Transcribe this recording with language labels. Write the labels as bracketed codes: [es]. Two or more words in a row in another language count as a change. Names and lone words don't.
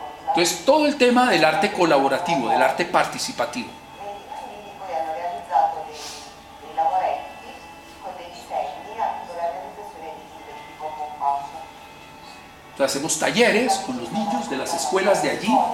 [es] Entonces, todo el tema del arte colaborativo, del arte participativo. [it] Quindi poi hanno realizzato dei lavoretti con dei disegni per la realizzazione di libri tipo compasso. [es] Entonces, hacemos talleres con los niños de las escuelas de allí.